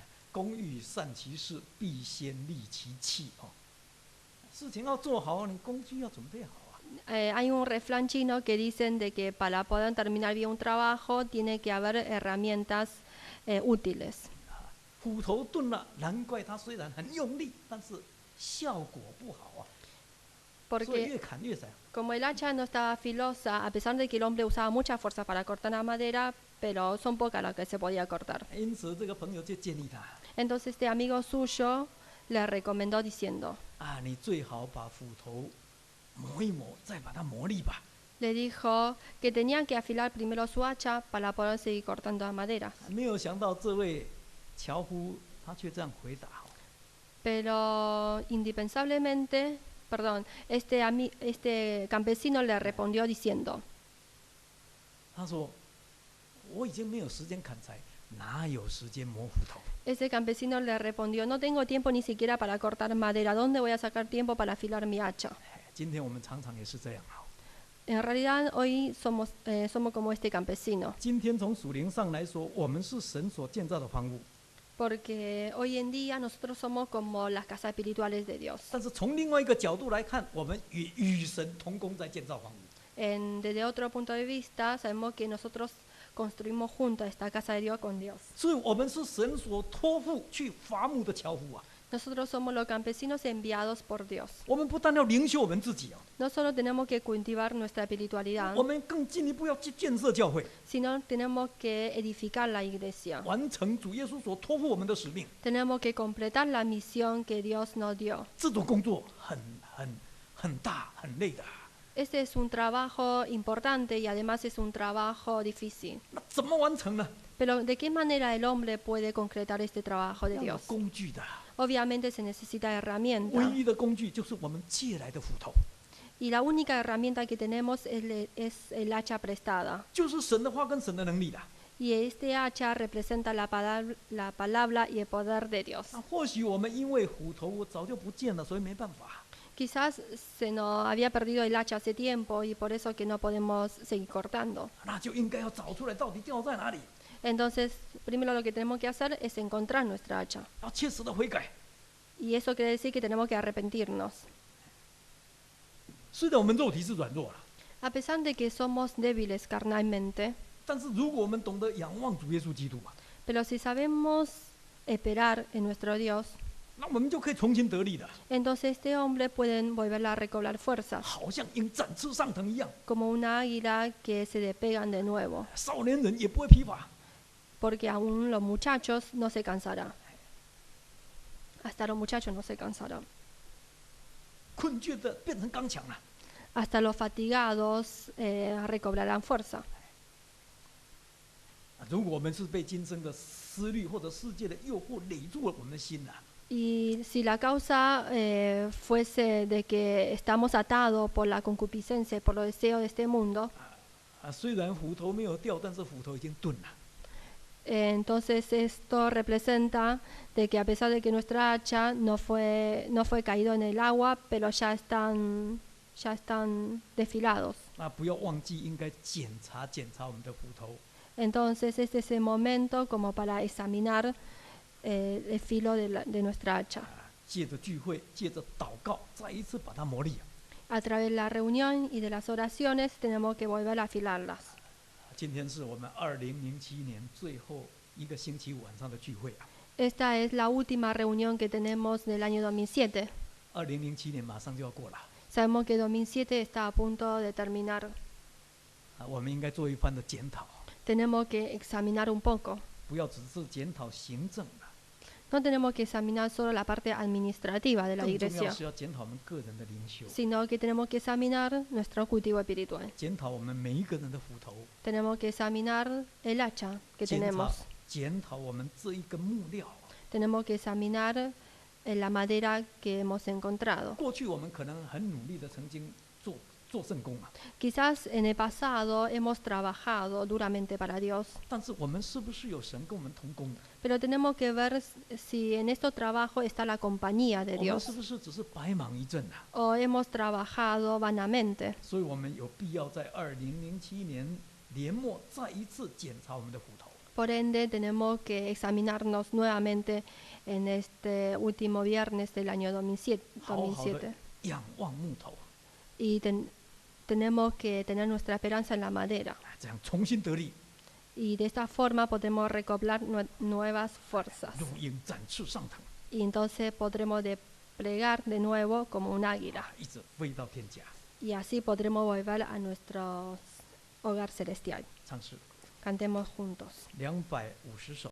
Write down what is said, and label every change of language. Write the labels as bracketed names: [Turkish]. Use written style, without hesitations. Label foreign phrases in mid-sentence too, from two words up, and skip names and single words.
[Chinese] 工欲善其事，必先利其器哦。事情要做好，你工具要准备好啊。 [Spanish] Hay un refrán chino que dicen de que para poder terminar bien un trabajo tiene que haber herramientas útiles. [Chinese] 斧头钝了，难怪他虽然很用力，但是效果不好啊。所以 [Spanish] Porque [Chinese] 越砍越窄。 [Spanish] como el hacha no estaba filosa, a pesar de que el hombre usaba mucha fuerza para cortar la madera, pero son pocas las que se podía cortar. [Chinese] 因此，这个朋友就建议他 [Spanish] Entonces este amigo suyo le recomendó diciendo, [Chinese] 啊，你最好把斧头磨一磨，再把它磨利吧。 [Spanish] le dijo que tenía que afilar primero su hacha para poder seguir cortando la madera. [Chinese] 没有想到这位樵夫他却这样回答。 [Spanish] Pero indispensablemente, perdón, este campesino le respondió diciendo, [Chinese] 他说：“我已经没有时间砍柴，哪有时间磨斧头？ [Spanish] ese campesino le respondió, no tengo tiempo ni siquiera para cortar madera, ¿dónde voy a sacar tiempo para afilar mi hacha? [Chinese] 今天我们常常也是这样啊。 [Spanish] En realidad hoy somos como este campesino, [Chinese] 今天从属灵上来说，我们是神所建造的房屋， [Spanish] porque hoy en día nosotros somos como las casas espirituales de Dios. [Chinese] 但是从另外一个角度来看，我们与神同工在建造房屋。 [Spanish] Desde otro punto de vista, sabemos que nosotros construimos juntos esta casa de Dios con Dios. [Chinese] 所以，我们是神所托付去伐木的樵夫啊。 [Spanish] Nosotros somos los campesinos enviados por Dios. [Chinese] 我们不但要灵修我们自己啊， [Spanish] No solo tenemos que cultivar nuestra espiritualidad, [Chinese] 我们更进一步要去建设教会， [Spanish] sino tenemos que edificar la iglesia. [Chinese] 完成主耶稣所托付我们的使命。 [Spanish] Tenemos que completar la misión que Dios nos dio. [Chinese] 这种工作很大很累的。 [Spanish] Este es un trabajo importante y además es un trabajo difícil. [Chinese] 那怎么完成呢？ [Spanish] Pero ¿de qué manera el hombre puede concretar este trabajo de [Chinese] 要有 [Spanish] Dios? [Chinese] 工具的， [Spanish] Obviamente se necesita [Chinese] 唯 [Spanish] herramienta. [Chinese] 一的工具就是我们借来的斧头， [Spanish] Y la única herramienta que tenemos es el hacha prestada. [Chinese] 就是神的话跟神的能力的。 [Spanish] Y este hacha representa la palabra y el poder de Dios. [Chinese] 那或许我们因为斧头早就不见了，所以没办法。 [Spanish] Quizás se nos había perdido el hacha hace tiempo y por eso que no podemos seguir cortando. [Chinese] 那就应该要找出来到底掉在哪里， [Spanish] Entonces, primero lo que tenemos que hacer es encontrar nuestra hacha. [Chinese] 要切实的悔改。 [Spanish] Y eso quiere decir que tenemos que arrepentirnos. [Chinese] 虽然我们肉体是软弱了， [Spanish] A pesar de que somos débiles carnalmente, [Chinese] 但是如果我们懂得仰望主耶稣基督啊， [Spanish] pero si sabemos esperar en nuestro Dios, [Chinese] 那我们就可以重新得力的， [Spanish] entonces este hombre puede volver a recobrar fuerzas, [Chinese] 好像鹰展翅上腾一样。 [Spanish] como una águila que se despegan de nuevo, [Chinese] 少年人也不会疲乏。 [Spanish] porque aún los muchachos no se cansarán. Hasta los muchachos no se cansarán. [Chinese] 困倦的变成刚强了。 [Spanish] Hasta los fatigados recobrarán fuerza. [Chinese] 如果我们是被今生的思虑或者世界的诱惑累住了我们的心啊， [Spanish] Y si la causa fuese de que estamos atados por la concupiscencia, por los deseos de este mundo, [Chinese] 虽然斧头没有掉，但是斧头已经钝了。 [Spanish] entonces esto representa de que a pesar de que nuestra hacha no fue caído en el agua, pero ya están desfilados. [Chinese] 那不要忘记，应该检查我们的斧头。 [Spanish] Entonces este es el momento como para examinar el filo de nuestra hacha. [Chinese] 借着聚会，借着祷告，再一次把它磨砺。 [Spanish] A través de la reunión y de las oraciones tenemos que volver a afilarlas. [Chinese] 今天是我们2007年最后一个星期五晚上的聚会啊。 [Spanish] Esta es la última reunión que tenemos del año 2007. [Chinese] 2007 年马上就要过了， [Spanish] Sabemos que 2007 está a punto de terminar. [Chinese] 我们应该做一番的检讨， [Spanish] Tenemos que examinar un poco. [Chinese] 不要只是检讨行政啊， [Spanish] No tenemos que examinar solo la parte administrativa de la [Chinese] 更重要 [Spanish] iglesia, [Chinese] 是要检讨我们个人的灵修， [Spanish] sino que tenemos que examinar nuestro cultivo espiritual. [Chinese] 检讨我们每一个人的斧头， [Spanish] Tenemos que examinar el hacha que [Chinese] 检讨 [Spanish] tenemos. [Chinese] 检讨我们这一个木料。 [Spanish] Tenemos que examinar la madera que hemos encontrado. [Chinese] 过去我们可能很努力的曾经做圣工啊， [Spanish] Quizás en el pasado hemos trabajado duramente para Dios, [Chinese] 但是我们是不是有神跟我们同工的？ [Spanish] pero tenemos que ver si en estos trabajos está la compañía de [Chinese] 我们 [Spanish] Dios [Chinese] 是不是只是白忙一阵啊？ [Spanish] o hemos trabajado vanamente. [Chinese] 所以我们有必要在2007年年末再一次检查我们的斧头。 [Spanish] Por ende, tenemos que examinarnos nuevamente en este último viernes del año 2007. [Chinese] 好好的仰望木头， [Spanish] Y tenemos que tener nuestra esperanza en la madera. [Chinese] 这样重新得力， [Spanish] Y de esta forma podemos recobrar nuevas fuerzas. [Chinese] 如鹰展翅上腾， [Spanish] Y entonces podremos desplegar de nuevo como un águila. [Chinese] 一直飞到天家。 [Spanish] Y así podremos volver a nuestro hogar celestial. [Chinese] 唱诗 [Spanish] Cantemos juntos. [Chinese] 250首。